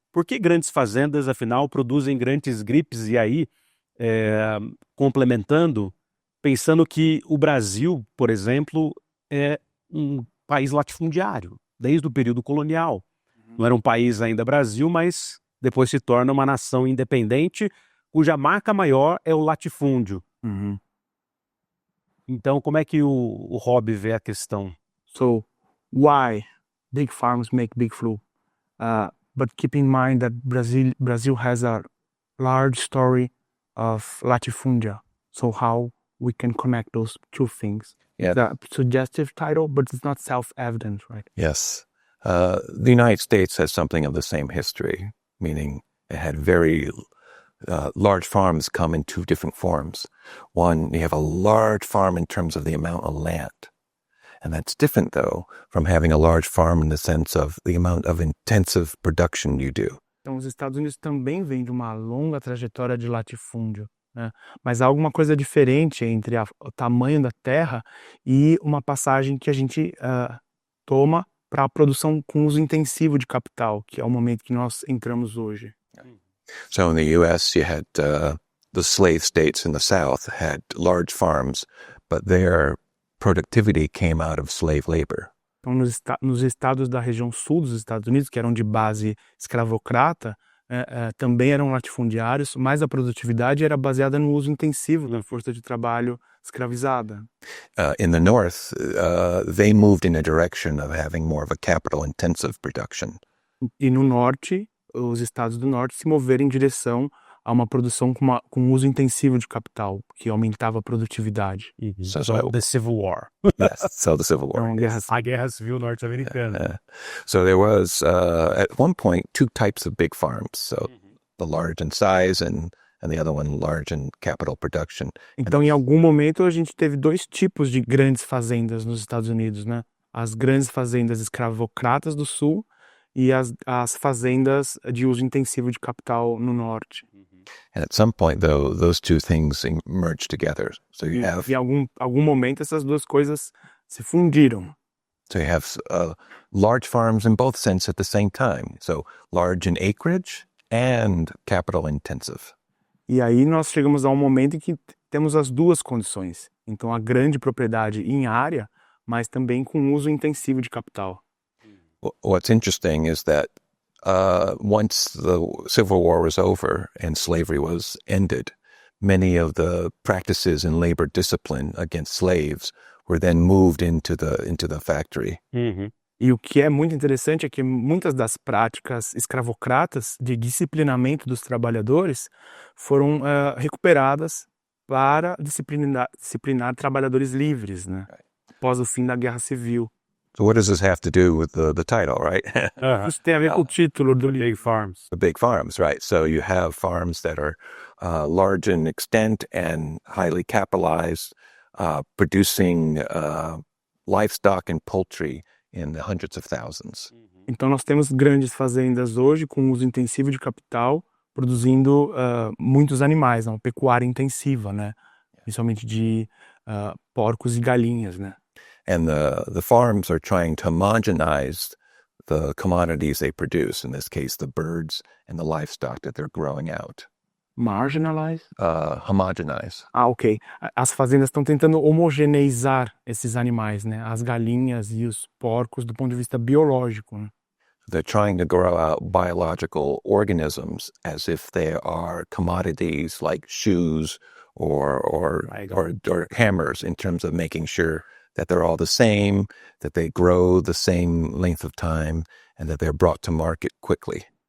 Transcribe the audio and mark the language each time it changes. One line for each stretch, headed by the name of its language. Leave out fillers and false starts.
Portuguese: Por que grandes fazendas, afinal, produzem grandes gripes? E aí, complementando, pensando que o Brasil, por exemplo, é um país latifundiário, desde o período colonial. Não era um país ainda Brasil, mas depois se torna uma nação independente, cuja marca maior é o latifúndio. Uhum. Então, como é que o Rob vê a questão?
English: So, why big farms make big flu? But keep in mind that Brazil has a large story of latifundia. So how we can connect those two things? Yeah. It's a suggestive title, but it's not self-evident, right? Yes. The United States has something of the same history, meaning it had very large farms come in two different forms. One, you have a large farm in terms of the amount of land. And that's different, though, from having a large farm in the sense of the amount of intensive production you do.
Portuguese: Então, os Estados Unidos também vêm de uma longa trajetória de latifúndio, né? Mas há alguma coisa diferente entre o tamanho da terra e uma passagem que a gente toma para a produção com uso intensivo de capital, que é o momento que nós entramos hoje.
English: So in the U.S., you had the slave states in the South had large farms, but their productivity came out of slave labor.
Portuguese: Então, nos estados da região sul dos Estados Unidos, que eram de base escravocrata, também eram latifundiários, mas a produtividade era baseada no uso intensivo da força de trabalho escravizada.
English: In the North, they moved in a direction of having more of a capital-intensive production.
Portuguese: E no norte, os estados do norte se moveram em direção a uma produção com uso intensivo de capital, que aumentava a produtividade.
English: So the Civil War. Yes, so the Civil War.
Portuguese: Então, A Guerra Civil Norte-Americana.
English: So there was, at one point, two types of big farms. So the large in size and the other one large in capital production.
Portuguese: Então, em algum momento, a gente teve dois tipos de grandes fazendas nos Estados Unidos, né? As grandes fazendas escravocratas do sul e as fazendas de uso intensivo de capital no norte.
English: And at some point, though, those two things merge together. So you have...
Portuguese: E em algum momento, essas duas coisas se fundiram.
English: So you have large farms in both senses at the same time. So large in acreage and capital intensive.
Portuguese: E aí nós chegamos a um momento em que temos as duas condições. Então, a grande propriedade em área, mas também com uso intensivo de capital.
English: What's interesting is that once the Civil War was over and slavery was ended, many of the practices in labor discipline against slaves were then moved into the factory.
Portuguese: E o que é muito interessante é que muitas das práticas escravocratas de disciplinamento dos trabalhadores foram recuperadas para disciplinar trabalhadores livres, né? Após o fim da Guerra Civil.
English: So what does this have to do with the title, right?
Portuguese: Isso tem a ver com o título do livro.
English: Big farms. The big farms, right? So you have farms that are large in extent and highly capitalized, producing livestock and poultry in the hundreds of thousands.
Portuguese: Então nós temos grandes fazendas hoje com uso intensivo de capital, produzindo muitos animais, uma pecuária intensiva, né? Principalmente de porcos e galinhas, né?
English: And the farms are trying to homogenize the commodities they produce, in this case, the birds and the livestock that they're growing out. Marginalize? Homogenize. Ok.
Portuguese: As fazendas estão tentando homogeneizar esses animais, né? As galinhas e os porcos do ponto de vista biológico, né?
English: They're trying to grow out biological organisms as if they are commodities like shoes or hammers, in terms of making sure that they're all the same, that they grow the same length of time, and that they're brought to market quickly.